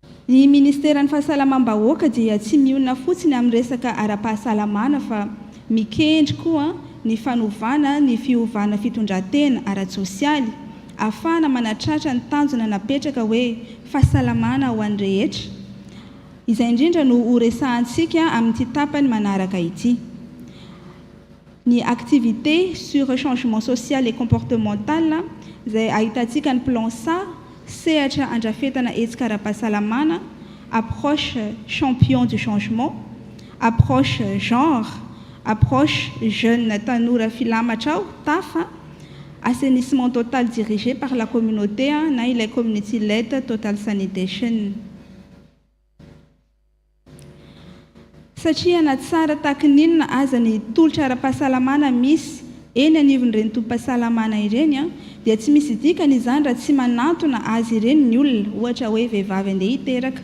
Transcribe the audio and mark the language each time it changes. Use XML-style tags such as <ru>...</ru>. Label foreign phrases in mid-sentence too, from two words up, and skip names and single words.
<mg>Ny ministeran'ny fahasalamam-bahoaka dia tsy mionona fotsiny amin'ny resaka ara-pahasalamana fa mikendry koa ny fanovana ny fiovana fitondran-tena ara-tsosialy ahafahana manatratra ny tanjona napetraka hoe fahasalamana ho an'ny rehetra. Izay indrindra no horesahantsika amin'ity tapany manaraka ity. Ny</mg> <fr>activité sur changement social et comportemental</fr> <mg>izay ahitantsika ny plan SA sehatra andrafetana hetsika ara-pahasalamana,</mg> <fr>approche champion du changement, approche genre, approche jeune</fr> <mg>tanora filamatrao TAFA,</mg> <fr>assainissement total dirigé par la communauté</fr> <mg>na ilay</mg> <en>community-led total sanitation.</en> <mg>Satria na tsara tahaka ninona aza ny tolotra ara-pahasalamana misy eny anivon'ireny tompom-pahasalamana ireny dia tsy misy dikany izany raha tsy manantona azy ireny ny olona, ohatra hoe vehivavy andeha hiteraka.</mg>